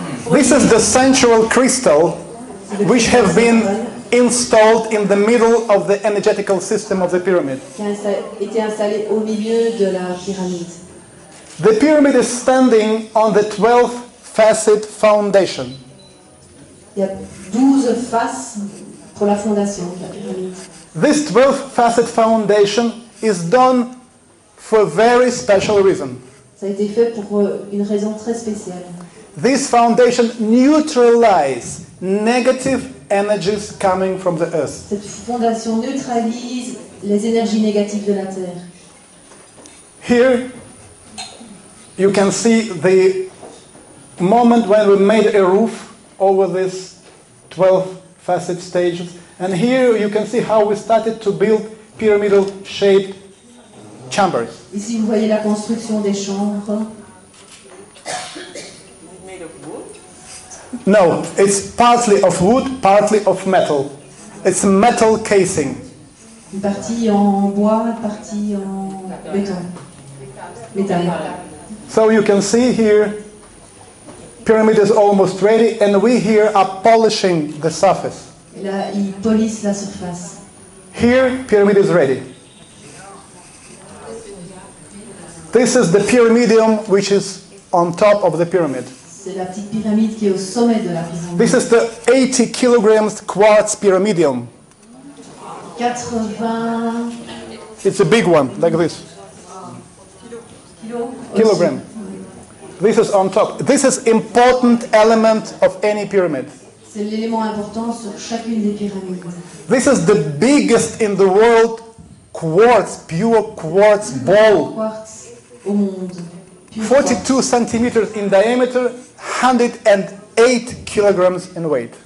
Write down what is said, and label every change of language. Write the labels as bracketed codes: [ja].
[en] This is the central crystal which have been installed in the middle of the energetical system of the pyramid. [fr] Qui a été installé au milieu de la pyramide. [en] The pyramid is standing on the 12th facet foundation. [fr] Il y a 12 faces pour la fondation de la pyramide. [en] This 12th facet foundation is done for a very special reason. [fr] Ça a été fait pour une raison très spéciale. [en] This foundation neutralizes negative energies coming from the earth. [fr] Cette fondation neutralise les énergies négatives de la Terre. [en] Here you can see the moment when we made a roof over this 12 facet stages, and here you can see how we started to build pyramidal shaped chambers. [fr] Ici, vous voyez la construction des chambres. [en] Made of wood? No, it's partly of wood, partly of metal. It's metal casing. [fr] Une partie en bois, une partie en béton. Métal. [en] So you can see here, pyramid is almost ready, and we here are polishing the surface. [fr] Et là, ils polissent la surface. [en] Here, pyramid is ready. This is the pyramidium which is on top of the pyramid. [fr] C'est la petite pyramide qui est au sommet de la pyramide. [en] This is the 80 kilograms quartz pyramidium. 80 It's a big one, like this. Kilogram. This is on top. This is important element of any pyramid. [fr] C'est l'élément important sur chacune des pyramides. [en] This is the biggest in the world quartz, pure quartz ball. [fr] Quartz au monde. Pure [en] 42 centimeters in diameter, 108 kilograms in weight.